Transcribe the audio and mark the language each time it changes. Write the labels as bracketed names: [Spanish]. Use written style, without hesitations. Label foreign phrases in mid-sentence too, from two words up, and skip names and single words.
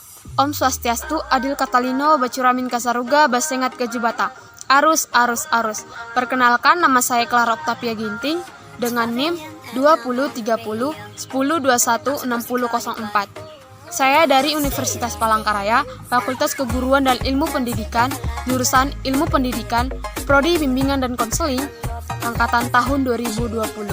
[Balinese] Om Swastiastu, [Kendayan] Adil Katalino, Bacuramin Kasaruga, Basengat Kejubata. Arus. [Indonesian] Perkenalkan, nama saya Clara Octavia Ginting dengan NIM 2030 1021 6004. Saya dari Universitas Palangkaraya, Fakultas Keguruan dan Ilmu Pendidikan, jurusan Ilmu Pendidikan, Prodi Bimbingan dan Konseling, angkatan tahun 2020.